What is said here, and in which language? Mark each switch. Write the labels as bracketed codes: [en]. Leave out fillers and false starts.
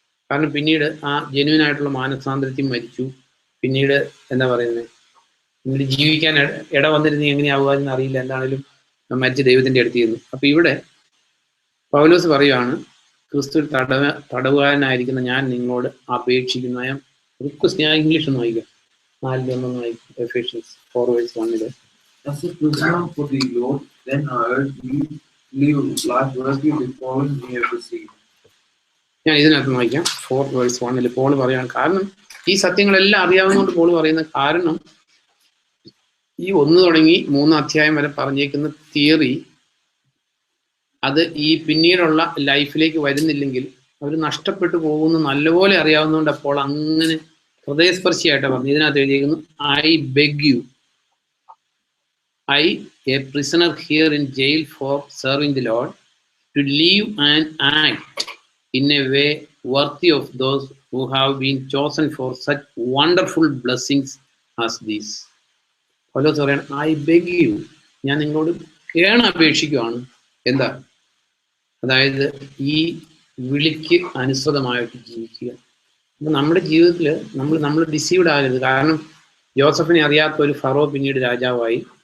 [ml] കാരണം പിന്നീട് ആ ജെന്യുവൻ ആയിട്ടുള്ള മാനസാന്തരത്തിൽ മരിച്ചു. പിന്നീട് എന്താ പറയുന്നത്, പിന്നീട് ജീവിക്കാൻ ഇട വന്നിരുന്ന് എങ്ങനെയാവുക എന്ന് അറിയില്ല, എന്താണേലും മരിച്ച് ദൈവത്തിന്റെ അടുത്ത് ചെയ്യുന്നു. അപ്പൊ ഇവിടെ പൗലോസ് പറയുവാണ്, ക്രിസ്തു തടവുകാരനായിരിക്കുന്ന ഞാൻ നിങ്ങളോട് അപേക്ഷിക്കുന്ന റിക്വസ്റ്റ്. ഞാൻ ഇംഗ്ലീഷ് ഒന്ന് വായിക്കാം, 4:1 വായിക്കും. Ephesians 4:1. [en] As a prisoner for the Lord, then I urge you, live life worthy of the calling you have received. [ml] ഞാൻ ഇതിനകത്ത് വായിക്കാം. 4:1 പോൾ പറയാണ്, കാരണം ഈ സത്യങ്ങളെല്ലാം അറിയാവുന്നതുകൊണ്ട് പോൾ പറയുന്ന കാരണം, ഈ 1 തുടങ്ങി 3 അധ്യായം വരെ പറഞ്ഞേക്കുന്ന തിയറി അത് ഈ പിന്നീടുള്ള ലൈഫിലേക്ക് വരുന്നില്ലെങ്കിൽ അവർ നഷ്ടപ്പെട്ടു പോകുന്നു നല്ലപോലെ അറിയാവുന്നതുകൊണ്ട് അപ്പോൾ അങ്ങനെ ഹൃദയസ്പർശിയായിട്ടാണ് പറഞ്ഞു. ഇതിനകത്ത് എഴുതിയിരിക്കുന്നു, [en] I beg you, a prisoner here in jail for serving the Lord, to leave and act in a way worthy of those who have been chosen for such wonderful blessings as these. [ml] പൗലോസ് പറയാണ്, [en] I beg you, [ml] ഞാൻ നിങ്ങളോട് കേണപേക്ഷിക്കുകയാണ്. എന്താ? അതായത് ഈ വിളിക്ക് അനുസൃതമായിട്ട് ജീവിക്കുക. അപ്പൊ നമ്മുടെ ജീവിതത്തിൽ നമ്മൾ ഡിസീവ്ഡ് ആകരുത്. കാരണം ജോസഫിനെ അറിയാത്ത ഒരു ഫറോ പിന്നീട് രാജാവായി.